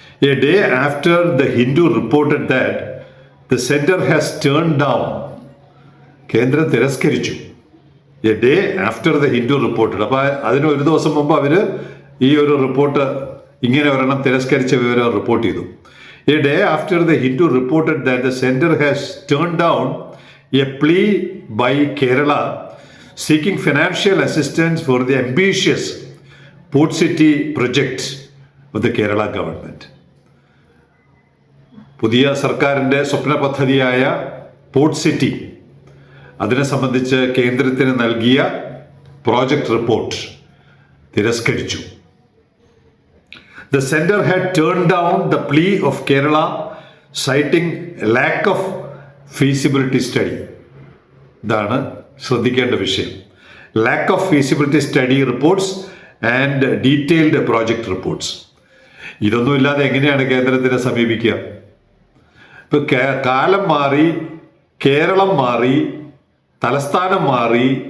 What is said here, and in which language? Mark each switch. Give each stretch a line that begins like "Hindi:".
English: a day after the Hindu reported that the centre has turn down,
Malayalam: കേന്ദ്രം തിരസ്കരിച്ചു.
English: a day after the Hindu reported,
Malayalam: അപ്പോൾ അതിന് ഒരു ദിവസം മുമ്പ് അവർ ഈ ഒരു റിപ്പോർട്ട് ഇങ്ങനെ ഒരെണ്ണം തിരസ്കരിച്ച വിവരം റിപ്പോർട്ട് ചെയ്തു.
English: A day after the Hindu reported that the center has turned down a plea by Kerala seeking financial assistance for the ambitious Port City project of the Kerala government.
Malayalam: പുതിയ സർക്കാരിൻ്റെ സ്വപ്ന പദ്ധതിയായ port city, അതിനെ സംബന്ധിച്ച് കേന്ദ്രത്തിന് നൽകിയ project report തിരസ്കരിച്ചു.
English: The center had turned down the plea of Kerala, citing a lack of feasibility study.
Malayalam: ഇതാണ് ശ്രദ്ധിക്കേണ്ട വിഷയം.
English: Lack of feasibility study reports and detailed project reports.
Malayalam: ഇതൊന്നും ഇല്ലാതെ എങ്ങനെയാണ് കേന്ദ്രത്തിനെ സമീപിക്കുക? ഇപ്പൊ കാലം മാറി, കേരളം മാറി, തലസ്ഥാനം മാറി.